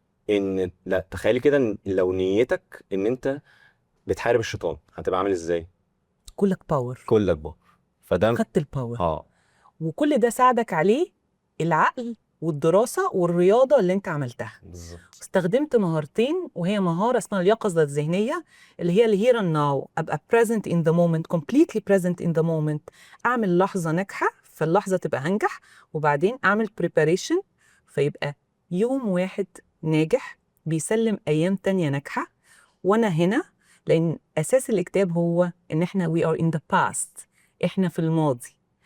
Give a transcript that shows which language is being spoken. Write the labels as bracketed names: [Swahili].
[Arabic] ان لا تخيلي كده، إن لو نيتك ان انت بتحارب الشيطان هتبقى عامل ازاي؟ كلك باور، كلك بقى. فده خدت الباور. اه وكل ده ساعدك عليه العقل والدراسه والرياضه اللي انت عملتها. بالظبط. استخدمت مهارتين، وهي مهاره اسمها اليقظه الذهنيه، اللي هي الهير اند ناو. ابقى [English] present in the moment, completely present in the moment. [Arabic] اعمل لحظه ناجحه، فاللحظه تبقى هنجح، وبعدين اعمل preparation فيبقى يوم واحد ناجح بيسلم ايام تانية ناجحه. وانا هنا لان اساس الاكتئاب هو ان احنا [English] we are in the past، [Arabic] احنا في الماضي.